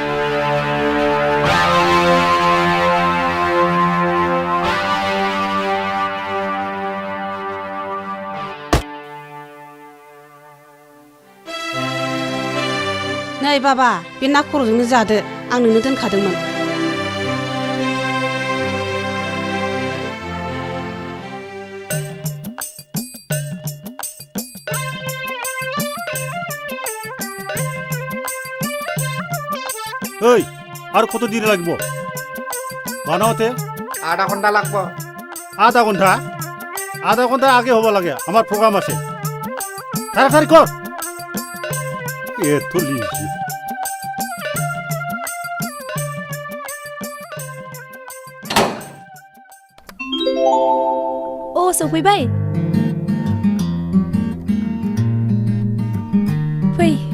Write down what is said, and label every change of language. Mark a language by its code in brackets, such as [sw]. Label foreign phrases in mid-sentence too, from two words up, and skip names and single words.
[brx] नै बाबा बे ना खर'जोंनो जादो आं नोंनो दोनखादोंमोन [bn] ओइ আর কত দেরি লাগবো বানাওতে আধা ঘন্টা লাগবো আধা ঘন্টা আগে হব লাগে আমার প্রোগ্রাম আছে তাড়াতাড়ি কর এত লিজি [brx] ओ सफैबाय फै